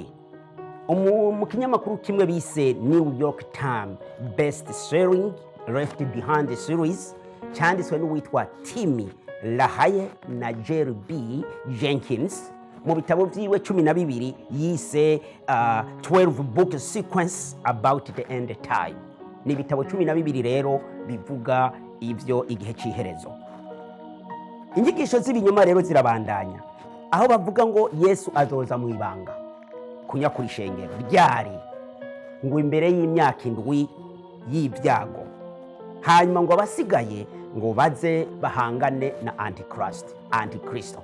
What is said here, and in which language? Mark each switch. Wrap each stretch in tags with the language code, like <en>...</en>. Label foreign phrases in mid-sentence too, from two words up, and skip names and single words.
<rn>Mu kinyamakuru kimwe bise New York Times Best Selling Left Behind Series, cyanditswe n'uwitwa Timmy LaHaye na Jerry B. Jenkins, mu bitabo vyiwe 12 yise 12</rn> <en>book sequence about the end time.</en> <rn>Ni bitabo 12 rero bivuga ivyo igihe ciherezo. Inyigisho z'ibinyoma rero zirabandanya. aho bavuga ngo Yesu azoza mu ibanga kunyakura ishengero ryari, ngo imbere y'imyaka 7 y'ibyago, hanyuma ngo abasigaye ngo baze bahangane na antikristo.</rn>